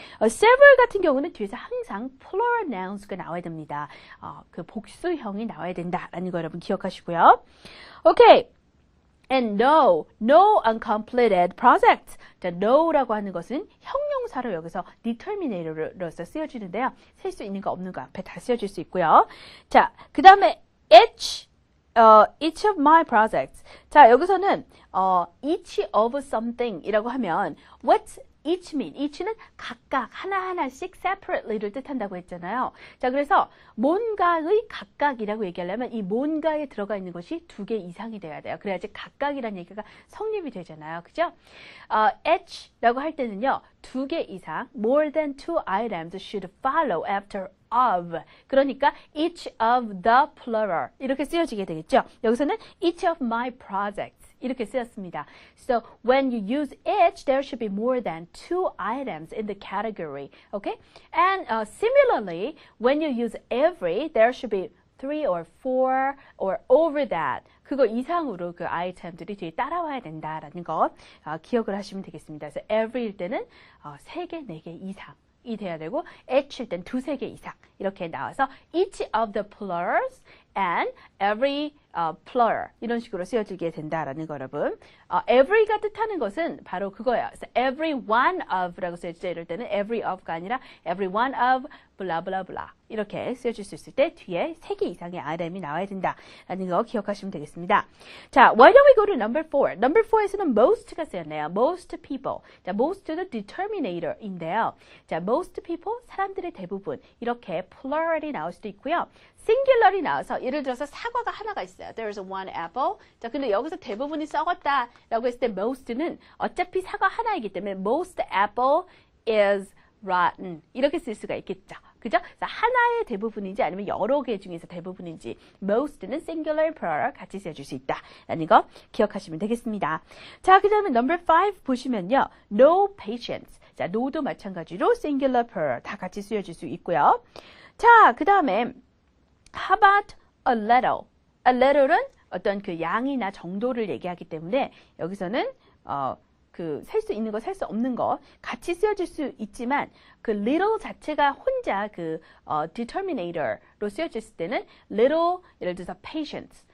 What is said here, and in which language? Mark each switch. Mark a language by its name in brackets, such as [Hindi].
[Korean] several 같은 경우는 뒤에서 항상 plural nouns가 나와야 됩니다. 그 복수형이 나와야 된다라는 거 여러분 기억하시고요. 오케이. [English] And no uncompleted projects. [Korean] 자, no라고 하는 것은 형용사로 여기서 determinator로서 쓰여지는데요. 셀 수 있는 거 없는 거 앞에 다 쓰여질 수 있고요. 자, 그 다음에 [English] each of my projects. [Korean] 자, 여기서는 [English] each of something [Korean] 이라고 하면 [English] what's each mean? [Korean] each는 각각 하나하나씩 separately를 뜻한다고 했잖아요. 자, 그래서 뭔가의 각각이라고 얘기하려면 이 뭔가에 들어가 있는 것이 2개 이상이 돼야 돼요. 그래야지 각각이라는 얘기가 성립이 되잖아요. 그죠? each라고 할 때는요. 2개 이상, [English] more than 2 items should follow after of. [Korean] 그러니까 each of the plural 이렇게 쓰여지게 되겠죠. [English] 여기서는 each of my projects [Korean] 이렇게 쓰였습니다. [English] So when you use each, there should be more than 2 items in the category. Okay? And similarly, when you use every, there should be 3 or 4 or over that. [Korean] 그거 이상으로 그 아이템들이 뒤에 따라와야 된다라는 거 기억을 하시면 되겠습니다. 그래서 every일 때는 3개, 4개 이상. 이 돼야 되고 each일 땐 2, 3개 이상 이렇게 나와서 [English] each of the plurals and every plural [Korean] 이런 식으로 쓰여지게 된다라는 거 여러분. every가 뜻하는 것은 바로 그거예요. 그래서 every one of라고 쓰여지죠. 이럴 때는 every of가 아니라 [English] every one of blah blah blah [Korean] 이렇게 쓰여질 수 있을 때 뒤에 3개 이상의 item이 나와야 된다라는 거 기억하시면 되겠습니다. [English] 자, why don't we go to number 4? [Korean] number 4에서는 most가 쓰였네요. most people. 자, most도 determinator인데요. 자, most people 사람들의 대부분 이렇게 plural이 나올 수도 있고요. singular이 나와서 예를 들어서 사과가 하나가 있어요. [English] There's one apple. [Korean] 자, 근데 여기서 대부분이 썩었다라고 했을 때 most는 어차피 사과 하나이기 때문에 [English] most apple is rotten. [Korean] 이렇게 쓸 수가 있겠죠. 그죠? 그래서 하나의 대부분인지 아니면 여러 개 중에서 대부분인지 most는 singular, plural 같이 써줄 수 있다라는 거 기억하시면 되겠습니다. 자, 그 다음에 number 5 보시면요. [English] no patience. [Korean] 자, no도 마찬가지로 singular, plural 다 같이 쓰여질 수 있고요. 자, 그 다음에 [English] how about a little? [Korean] a little은 어떤 그 양이나 정도를 얘기하기 때문에 여기서는 그 셀 수 있는 거, 셀 수 없는 거 같이 쓰여질 수 있지만 그 little 자체가 혼자 그 determinator로 쓰여졌을 때는 little 예를 들어서 patience.